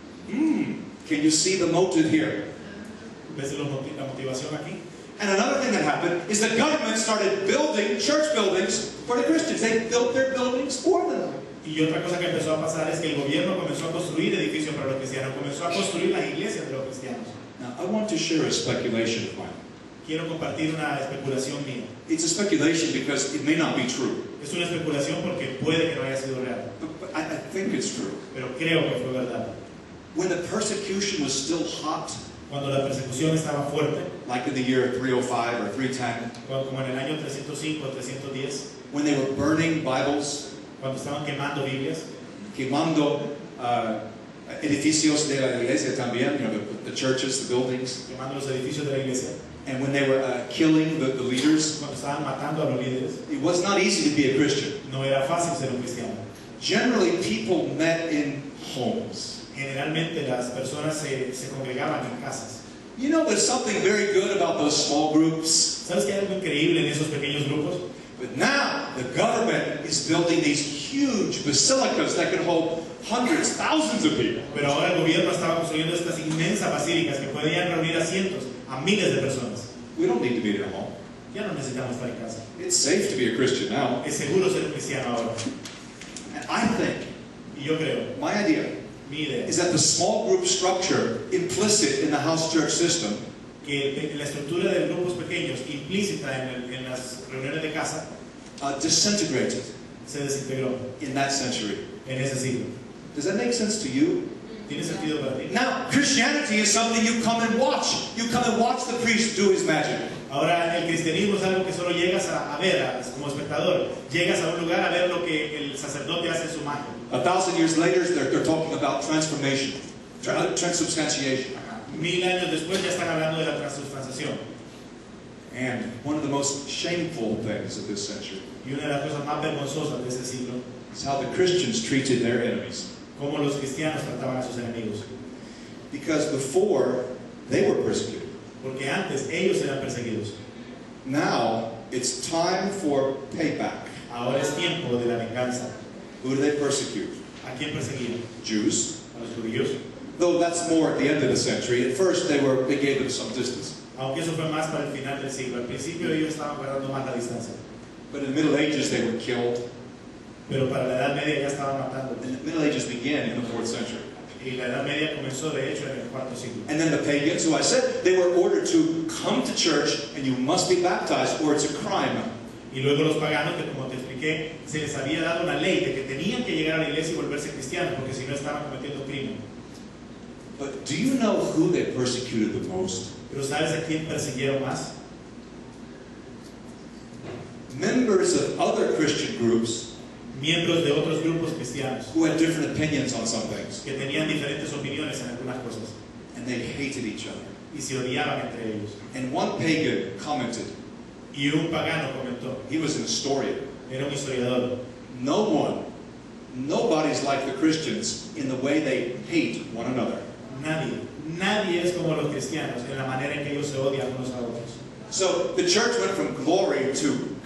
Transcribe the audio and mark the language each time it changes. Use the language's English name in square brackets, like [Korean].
[English] Can you see the motive here? [Spanish] ¿Ves la motivación aquí? [English] And another thing that happened is the government started building church buildings for the Christians. They built their buildings for them. [Spanish] Y otra cosa que empezó a pasar es que el gobierno comenzó a construir edificios para los cristianos, comenzó a construir las iglesias de los cristianos. [English] Now, I want to share a speculation of mine. [Spanish] Quiero compartir una especulación mía. [English] It's a speculation because it may not be true. [Spanish] Es una especulación porque puede que no haya sido real. [English] But I think it's true. [Spanish] Pero creo que fue verdad. [English] When the persecution was still hot, [Spanish] cuando la persecución estaba fuerte, [English] like in the year 305 or 310, [Spanish] como en el año 305 o 310, [English] when they were burning Bibles, [Spanish] cuando estaban quemando Biblias, quemando edificios de la iglesia también, [English] you know, the churches, the buildings, [Spanish] quemando los edificios de la iglesia, [English] and when they were killing the leaders, [Spanish] cuando estaban matando a los líderes, [English] it was not easy to be a Christian. [Spanish] No era fácil ser un cristiano. [English] Generally, people met in homes. [Spanish] Generalmente las personas se congregaban en casas. [English] You know, there's something very good about those small groups. [Spanish] ¿Sabes que hay algo increíble en esos pequeños grupos? [English] But now the government is building these huge basilicas that can hold hundreds, thousands of people. [Spanish] Pero ahora el gobierno estaba construyendo estas inmensas basílicas que podían reunir a cientos, a miles de personas. [English] We don't need to be at home. [Spanish] Ya no necesitamos estar en casa. [English] It's safe to be a Christian now. [Spanish] Es seguro ser un cristiano ahora. [English] And I think, [Spanish] y yo creo, [English] my idea, [Spanish] mi idea, [English] is that the small group structure implicit in the house church system, [Spanish] que la estructura de grupos pequeños implícita en las reuniones de casa, [English] disintegrated [Spanish] se desintegró [English] in that century. [Spanish] En ese siglo. [English] Does that make sense to you? [Spanish] ¿Tiene sentido para ti? [English] Now, Christianity is something you come and watch. You come and watch the priest do his magic. [Spanish] Ahora, el cristianismo es algo que solo llegas a ver como espectador. Llegas a un lugar a ver lo que el sacerdote hace en su magia. [English] 1,000 years later, they're talking about transformation, transubstantiation. [Spanish] 1000 años después ya están hablando de la transubstanciación. [English] And one of the most shameful things of this century [Spanish] y una de las cosas más vergonzosas de este siglo [English] is how the Christians treated their enemies. [Spanish] Cómo los cristianos trataban a sus enemigos. [English] Because before, they were persecuted. [Spanish] Porque antes ellos eran perseguidos. [English] Now, it's time for payback. [Spanish] Ahora es tiempo de la venganza. [English] Who do they persecute? [Spanish] ¿A quién perseguían? [English] Jews. [Spanish] A los judíos. [English] Though that's more at the end of the century. At first, they gave them some distance. [Spanish] Aunque eso fue más para el final del siglo. Al principio ellos estaban guardando más la distancia. [English] But in the Middle Ages, they were killed. [Spanish] Pero para la Edad Media ya estaban matando. [English] And the Middle Ages began in the 4th century. [Spanish] Y la Edad Media comenzó de hecho en el cuarto siglo. [English] And then the pagans, who I said, they were ordered to come to church and you must be baptized or it's a crime. [Spanish] Y luego los paganos, que como te expliqué, se les había dado una ley de que tenían que llegar a la iglesia y volverse cristianos, porque si no estaban cometiendo crimen. [English] But do you know who they persecuted the most? [Spanish] Pero ¿sabes a quién persiguieron más? [English] Members of other Christian groups [Spanish] Miembros de otros grupos cristianos [English] who had different opinions on some things. [Spanish] que tenían diferentes opiniones en algunas cosas [English] And they hated each other. [Spanish] y se odiaban entre ellos. [English] And one pagan commented, [Spanish] Y un pagano comentó, [English] he was an historian, [Spanish] era un historiador, [English] nobody's like the Christians in the way they hate one another. [Spanish] nadie es como los cristianos en la manera en que ellos se odian unos a otros. [English] So the church went from glory to